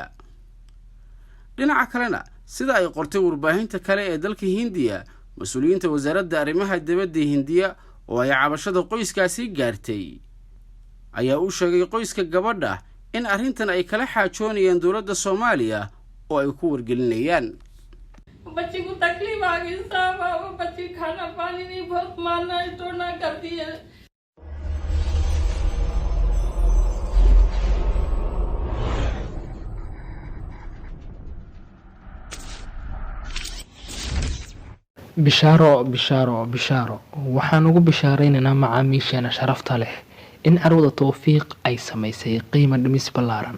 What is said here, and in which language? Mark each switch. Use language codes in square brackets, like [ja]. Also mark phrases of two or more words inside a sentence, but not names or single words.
[so] dhinaca kalena sida ay qortay warbaahinta kale ee dalka Hindiya, mas'uuliyiinta wasaaradda arrimaha dibadda Hindiya oo ay cabashada qoyskaasi gaartay ayaa u sheegay qoyska gabadha in arrintan ay kala xaajoonayaan dowladda Soomaaliya oo ay ku wargelinayaan. [hi] बच्ची को तकलीफ आ गई साहब, वो बच्ची खाना पानी नहीं बहुत मारना टोना करती है। [so] bishaaro waxaan ugu bishaaraynaynaa macaamiisheena sharafta leh in carwada Tawfiiq ay samaysay qiimo dhimis ballaaran.